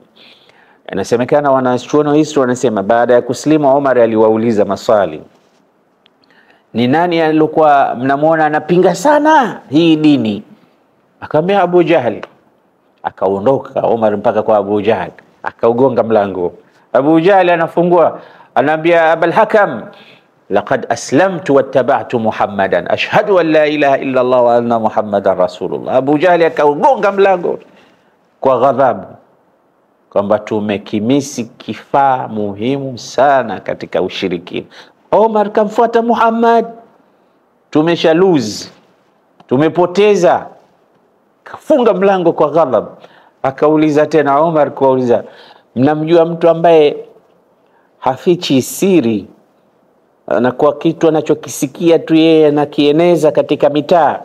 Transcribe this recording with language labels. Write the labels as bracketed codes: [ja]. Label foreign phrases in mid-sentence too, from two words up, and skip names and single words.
[sw] Inasemekana wanachuoni wa history wanasema baada ya kusilimu Umar aliwauliza maswali, ni nani alikuwa mnamuona anapinga sana hii dini? Akamwambia Abu Jahl. Akaondoka Umar mpaka kwa Abu Jahl, akaugonga mlango. Abu Jahl anafungua, anaambia Abul Hakam, [ar] لقد أسلمت واتبعت محمدا أشهد أن لا إله إلا الله وأن محمدا رسول الله. [sw] Abu Jahl akaugonga mlango kwa ghadhabu kwamba tumekimisi kifaa muhimu sana katika ushirikina. Omar kamfuata Muhammad, tumesha lose, tumepoteza. Kafunga mlango kwa ghadhab. Akauliza tena Omar kuuliza, mnamjua mtu ambaye hafichi siri na kwa kitu anachokisikia tu yeye anakieneza katika mitaa?